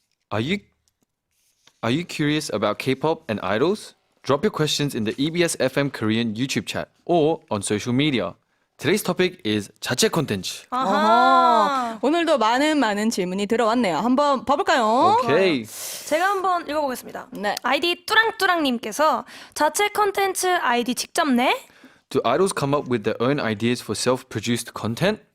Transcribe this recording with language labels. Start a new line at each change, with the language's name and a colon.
English: Are you curious about K-pop and idols? Drop your questions in the EBS FM Korean YouTube chat or on social media. Today's topic is 자체 콘텐츠.
Korean: 어허. 오늘도 많은 질문이 들어왔네요. 한번 봐볼까요?
English: Okay.
Korean: 제가 한번 읽어보겠습니다. 네. 아이디 뚜랑뚜랑님께서 자체 컨텐츠 아이디 직접 내?
English: Do idols come up with their own ideas for self-produced content?